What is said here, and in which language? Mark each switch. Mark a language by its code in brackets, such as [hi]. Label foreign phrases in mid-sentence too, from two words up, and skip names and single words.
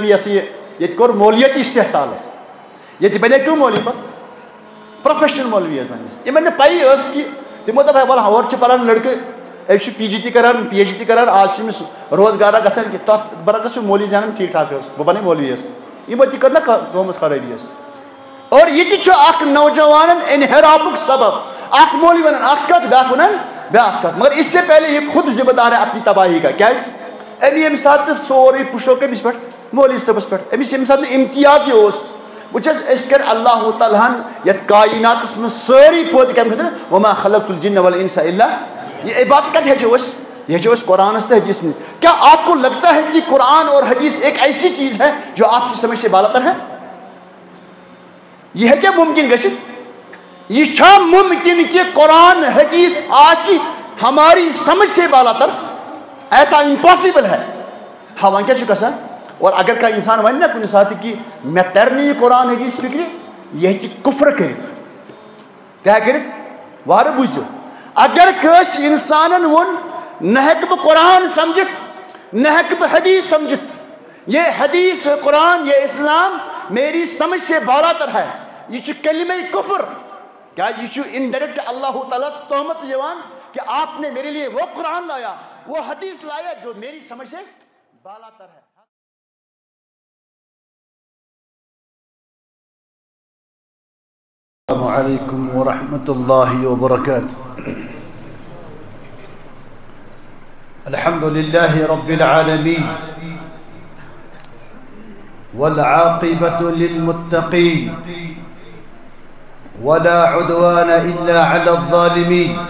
[ks] یہِ ہسا یہِ ییٚتہِ کوٚر مولوِیت استحصالس ییٚتہِ بنے کٕم مولوی پتہٕ پروفیشنل مولوی حظ بنٲوِس یِمن نہٕ پیی ٲس کہ تِمو دوٚپ ہے وَلہٕ ہورٕ چھِ پران لڑکہٕ أمِس چھُ پی جی تہِ کران پی ایچ ڈی تہِ کران آز چھُ أمِس روزگارا گژھان کہِ تتھ برعکس چھُ مولوی زینان [ur] ٹھیٖک ٹھاک [ks] حظ بہٕ بنہٕ مولوی حظ یِمو تہِ کٔر نا کٲم حظ خرٲبی حظ اور یہِ تہِ چھُ اکھ نوجوانن انحرافُک سبب اکھ مولوی ونان اکھ کتھ بیاکھ ونان بیاکھ کتھ [ur] مگر اس سے پہلے یہ خود ذمہ دار ہے اپنی تباہی کا [ks] کیٛازِ أمۍ ییٚمہِ ساتہٕ سورُے پُشو کٔمِس پٮ۪ٹھ مولوی صٲبس پٮ۪ٹھ أمِس ییٚمہِ ساتہٕ امتیازٕے اوس وٕچھ أسۍ کر اللہ تعالیٰ ہن یتھ کائناتس منٛز سٲری پٲدٕ کمہِ خٲطرٕ [ar] وما خلقت الجن والانس الا [ks] یہ عبادت کتہِ ہیٚچھو أسۍ یہ ہیٚچھو أسۍ قرآنس تہٕ حدیث [ur] میں کیا آپ کو لگتا ہے کہ قرآن اور حدیث ایک ایسی چیز ہے جو آپ کی سمجھ سے بالا تر ہے یہ ہے کیا ممکن [ks] گژھِتھ یہ چھا ممکن کہ قرآن حدیث آسہِ [ur] ہماری سمجھ سے بالا تر ایسا امپاسبل ہے [ks] ہاں وۄنۍ کیٛاہ چھُ گژھان [ur] اور [ks] اگر کانٛہہ انسان ونہِ نا کُنہِ ساتہٕ کہ مےٚ ترِ نہٕ یہِ قرآن حدیث فکرِ یہِ ہیٚکہِ کُفر کٔرِتھ کیٛاہ کٔرِتھ وارٕ بوٗزِو اگر کٲنٛسہِ انسانن ووٚن نہ ہیٚکہٕ بہٕ قرآن سمجھِتھ نہ ہیٚکہٕ بہٕ حدیث سمجھِتھ یہ حدیث قرآن [ur] یہ اسلام میری سمجھ سے بالا تر ہے [ks] یہ چھُ کلمہ کفر کیا یہ چھُ انڈائریکٹ اللہ تعالیٰ تہمت یِوان کہ [ur] آپ نے میرے لیے وہ قرآن لایا وہ حدیث لایا جو میری سمجھ سے بالا تر ہے [ar] السلام علیکم ورحمۃ اللہ وبرکاتہ الحمد للہ رب العالمین والعاقبۃ للمتقین ولا عدوان الا على الظالمین